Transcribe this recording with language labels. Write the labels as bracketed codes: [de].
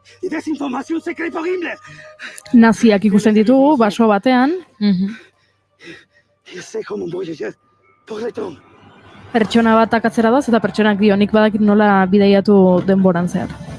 [es] Desinformación secreta horrible. [eu] Naziak ikusten ditugu, baso batean. [es] Sé cómo voy a llegar por detrás. [eu] Pertsona bat akatzera doaz, eta pertsonak dio, nik badakit nola bidaiatu denboran zehar.